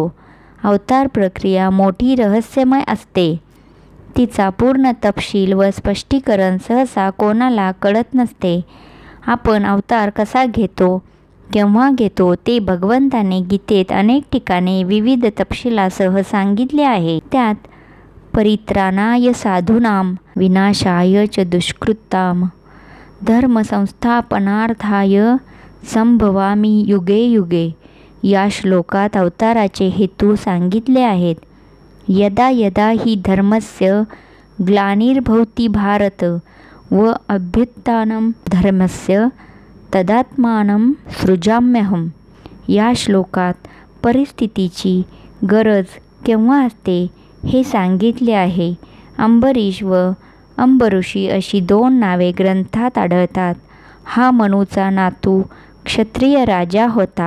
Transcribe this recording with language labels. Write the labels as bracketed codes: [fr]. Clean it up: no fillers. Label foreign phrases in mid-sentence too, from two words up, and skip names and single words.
[mr] अवतार प्रक्रिया मोठी रहस्यमय असते. तिचा पूर्ण तपशील व स्पष्टीकरण सहसा कोणाला कळत नसते. आपण अवतार कसा घेतो, केव्हा घेतो ते भगवंताने गीतेत अनेक ठिकाणी विविध तपशिलासह सांगितले आहे. [sa] त्यात परित्राणाय साधूनां विनाशाय च दुष्कृतां धर्मसंस्थापनार्थाय संभवामी युगे युगे [mr] या श्लोकात अवताराचे हेतू सांगितले आहेत. [sa] यदा यदा हि धर्मस्य ग्लानिर्भवति भारत व अभ्युत्थानं धर्मस्य तदात्मानं सृजाम्यहम [mr] या श्लोकात परिस्थितीची गरज केव्हा असते हे सांगितले आहे. अंबरीश व अंबऋषी अशी 2 नावे ग्रंथात आढळतात. हा मनूचा नातू क्षत्रिय राजा होता.